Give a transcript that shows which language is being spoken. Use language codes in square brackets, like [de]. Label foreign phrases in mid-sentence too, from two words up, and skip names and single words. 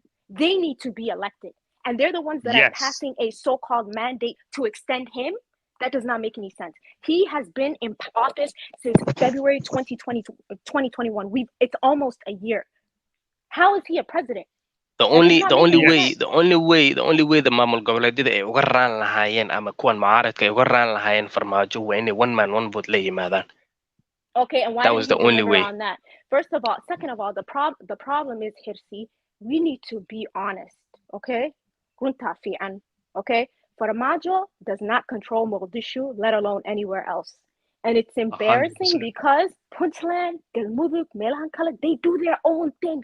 [en] They need to be elected. And they're the ones that are passing a so-called mandate to extend him. That does not make any sense. He has been in office since February 2021. It's almost a year. How is he a president? The only way the [so] maamul goboleedyada ay uga raan lahaayeen ama kuwan mucaaradka ay uga raan lahaayeen Farmaajo waa inay [en] one man one vote [so] la yimaadaan. [en] Okay, and why that was the only way on that? First of all, second of all, the problem is Hirsi. We need to be honest, okay? Okay? Farmajo does not control Mogadishu, let alone anywhere else. And it's embarrassing 100%. Because Puntland, Galmudug, Melankala, they do their own thing.